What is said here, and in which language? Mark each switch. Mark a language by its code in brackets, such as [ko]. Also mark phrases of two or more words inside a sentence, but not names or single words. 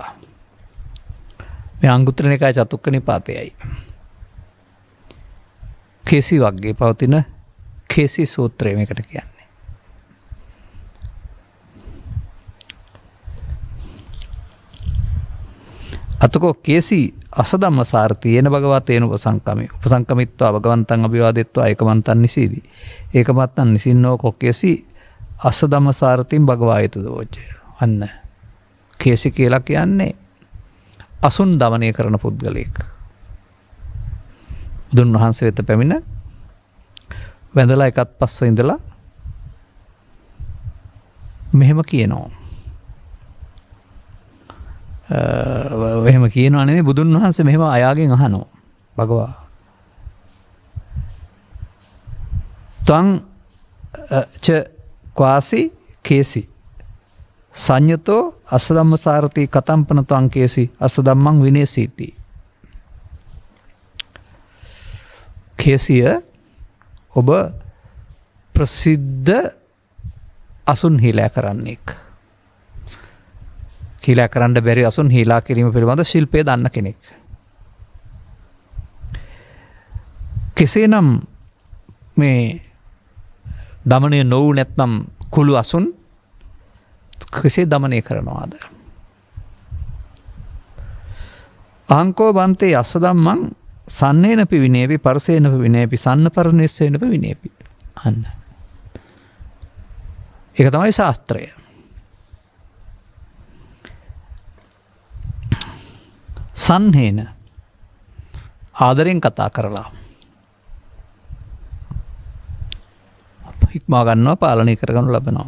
[si] මේ අංගුත්තර නිකාය චතුක්ක නිපාතයයි. කේසි වර්ගයේ පවතින කේසි සූත්‍රය මේකට කියන්නේ. [pi] අතකෝ කේසි අසදම්ම සාර්ථී යන භගවතේන උපසංකමේ උපසංකමිත්වා භගවන්තං අභිවාදෙත්වා ඒකමන්තං නිසීදි ඒකමත්තං නිසින්නෝ කොකේසි අසදම්ම සාර්ථීන් භගවායතු දෝචය. [si] අන්න කේසි කියලා කියන්නේ අසුන් දමනය කරන පුද්ගලයෙක්. බුදුන් වහන්සේ වෙත පැමිණ වැඳලා එකත් පස්ව ඉඳලා මෙහෙම කියනවා. එහෙම කියනවා නෙමෙයි, බුදුන් වහන්සේ මෙහෙම අයාගෙන් අහනවා. [pi] භගවා තං ච ක්වාසි කේසි සංයතෝ අසදම්ම සාරති කතම්පන තං කේසි අසදම්මං විනේසීති. [si] කේසිය ඔබ ප්‍රසිද්ධ අසුන් හීලා කරන්නෙක්. හීලා කරන්න බැරි අසුන් හීලා කිරීම පිළිබඳ ශිල්පය දන්න කෙනෙක්. කෙසේනම් මේ දමනය නොවූ නැත්නම් කුළු අසුන් කෙසේ දමනය කරනවාද? [pi] අංකෝ බන්තේ අස්ස ධම්මං සන්නේනපි විනේපි පරසේනපි විනේපි සන්න පරණෙස්සේනපි විනේපි. [si] අන්න. ඒක තමයි ශාස්ත්‍රය. සන්හේන ආදරෙන් කතා කරලා හික්මා ගන්නවා, පාලනය කරගනු ලබනවා.